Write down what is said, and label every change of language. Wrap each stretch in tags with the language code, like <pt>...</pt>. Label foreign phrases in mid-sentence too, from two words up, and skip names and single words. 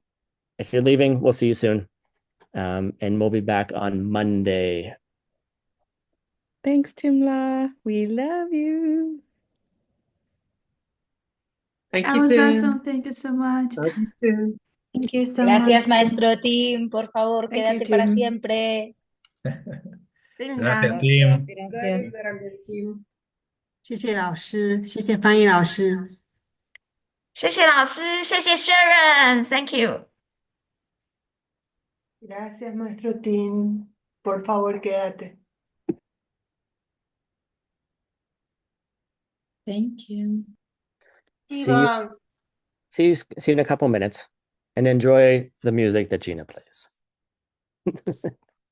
<en>If you're leaving, we'll see you soon. And we'll be back on Monday. Thanks, Timla. We love you. Thank That you, was Tim. awesome. Thank you so much. Love you, Tim. Thank you so</en> <es>Gracias,</es> <en>much.</en> <es>maestro Tim. Por favor,</es> <en>Thank you,</en> <es>quédate para</es> <en>Tim.</en> <es>siempre. Gracias, Gracias,</es> <en>Tim.</en> <es>gracias.</es> <zh>谢谢老师，谢谢翻译老师。谢谢老师，谢谢 Sharon，</zh> <en>Thank you。</en> <es>Gracias, maestro Tim. Por favor, quédate.</es> <en>Thank you. See you, see you in a couple minutes, and enjoy the music that Gina plays.</en>